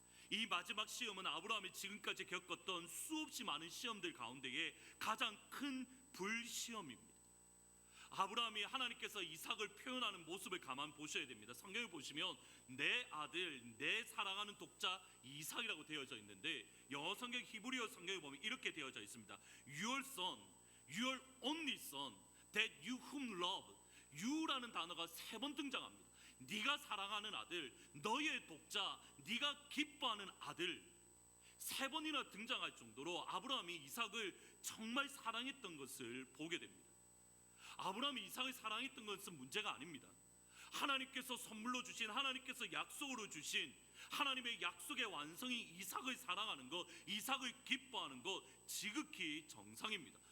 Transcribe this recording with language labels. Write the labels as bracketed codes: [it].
[ko] 이 마지막 시험은 아브라함이 지금까지 겪었던 수없이 많은 시험들 가운데에 가장 큰 불시험입니다. 아브라함이 하나님께서 이삭을 표현하는 모습을 가만 보셔야 됩니다. 성경을 보시면 내 아들, 내 사랑하는 독자 이삭이라고 되어져 있는데 영어 성경, 히브리어 성경에 보면 이렇게 되어져 있습니다. [en] Your son, your only son, that you whom love. [ko] you라는 단어가 3번 등장합니다. 네가 사랑하는 아들, 너의 독자, 네가 기뻐하는 아들, 3번이나 등장할 정도로 아브라함이 이삭을 정말 사랑했던 것을 보게 됩니다. 아브라함이 이삭을 사랑했던 것은 문제가 아닙니다. 하나님께서 선물로 주신, 하나님께서 약속으로 주신 하나님의 약속의 완성이 이삭을 사랑하는 것, 이삭을 기뻐하는 것 지극히 정상입니다.